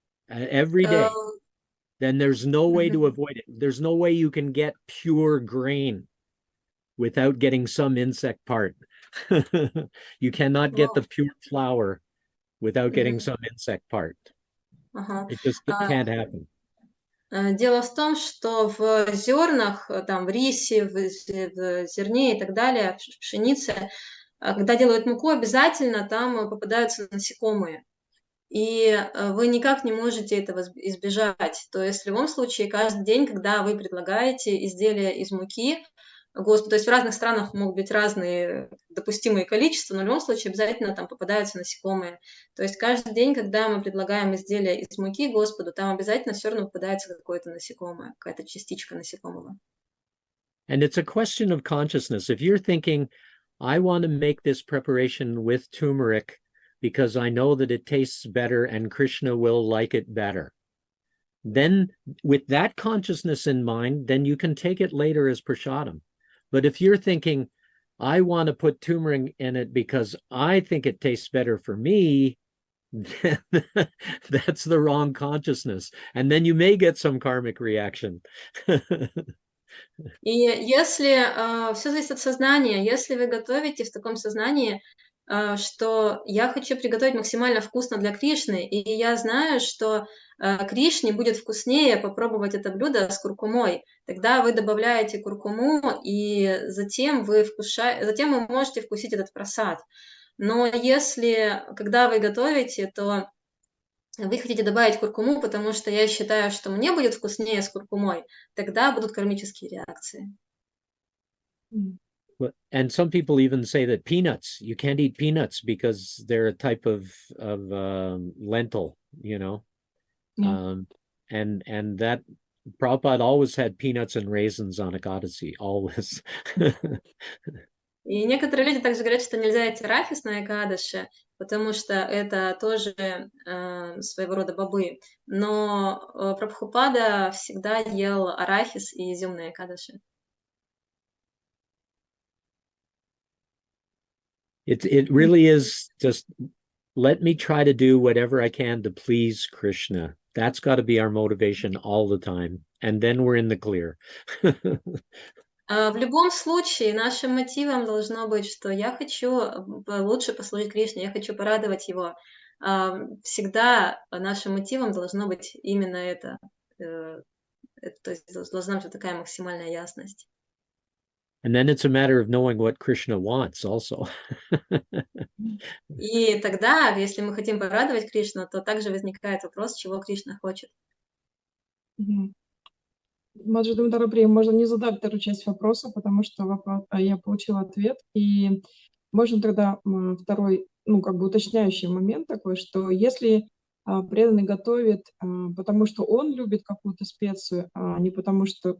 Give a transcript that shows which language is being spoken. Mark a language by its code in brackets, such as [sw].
[en] Every day. Then there's no way to avoid it. There's no way you can get pure grain without getting some insect part. You cannot get the pure flour without getting some insect part. It just can't happen. [ru] Дело в том, что в зернах, там, в рисе, в зерне и так далее, в пшенице, когда делают муку, обязательно там попадаются насекомые. И вы никак не можете этого избежать. То есть в любом случае каждый день, когда вы предлагаете изделия из муки, то есть в разных странах могут быть разные допустимые количества, но в любом случае обязательно там попадаются насекомые. То есть каждый день, когда мы предлагаем изделия из муки Господу, там обязательно все равно попадается какое-то насекомое, какая-то частичка насекомого. [en] And it's a question of consciousness. If you're thinking, I want to make this preparation with turmeric because I know that it tastes better and Krishna will like it better, then with that consciousness in mind, then you can take it later as prasadam. But if you're thinking, I want to put turmeric in it because I think it tastes better for me, then that's the wrong consciousness. And then you may get some karmic reaction. [ru] И если все зависит от сознания, если вы готовите в таком сознании, что я хочу приготовить максимально вкусно для Кришны, и я знаю, что Кришне будет вкуснее попробовать это блюдо с куркумой, тогда вы добавляете куркуму, и затем вы можете вкусить этот прасад. Но если, когда вы готовите, то вы хотите добавить куркуму, потому что я считаю, что мне будет вкуснее с куркумой, тогда будут кармические реакции. [en] And some people even say that peanuts, you can't eat peanuts because they're a type of lentil, you know. Yeah. And that Prabhupada always had peanuts and raisins on Ekadasi, always. [ru] И некоторые люди также говорят, что нельзя есть арахис на Экадаши, потому что это тоже своего рода бобы. Но Прабхупада всегда ел арахис и изюм на Экадаши. [en] It really is just, let me try to do whatever I can to please Krishna. That's got to be our motivation all the time. And then we're in the clear. [ru] В любом случае, нашим мотивом должно быть, что я хочу лучше послужить Кришне, я хочу порадовать его. Всегда нашим мотивом должно быть именно это. То есть должна быть такая максимальная ясность. [en] And then it's a matter of knowing what Krishna wants also. [ru] И тогда, если мы хотим порадовать Кришну, то также возникает вопрос, чего Кришна хочет. Маджидам Дарапри, можно не задать вторую часть вопроса, потому что я получила ответ. И можно тогда второй, уточняющий момент такой, что если преданный готовит, потому что он любит какую-то специю, а не потому что...